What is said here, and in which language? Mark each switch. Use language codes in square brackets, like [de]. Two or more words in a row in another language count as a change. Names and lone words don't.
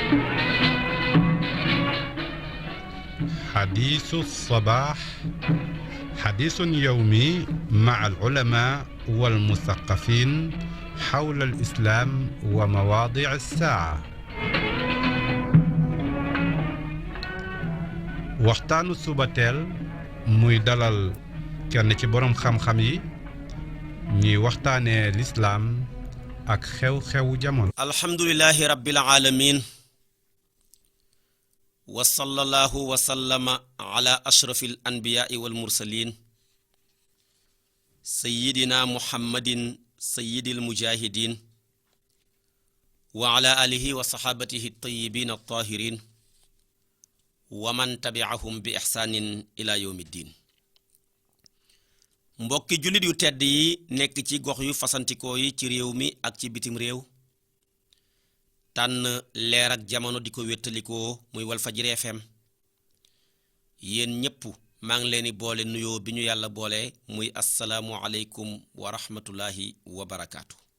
[ar] حديث الصباح حديث يومي مع العلماء والمثقفين حول الإسلام ومواضيع الساعة. [wo] waxtaanu subateel muy dalal kenn ci borom xam-xam yi ñuy waxtaanee lislaam ak xew-xewu jamono. [ar] الحمد لله رب العالمين وصلى الله وسلم على أشرف الأنبياء والمرسلين سيدنا محمد سيد المجاهدين وعلى آله وصحابته الطيبين الطاهرين ومن تبعهم بإحسان إلى يوم الدين. [wo] mbokki jullit yu tedd yi nekk ci gox yu fasantikoo yi ci réew mi ak ci bitim réew tànn leer ak jamono di ko wéttalikoo muy Walfadjri FM yéen ñépp maa ngi leen di boole nuyoo bi ñu yàlla boole muy [ar] السلام عليكم ورحمة الله وبركاته.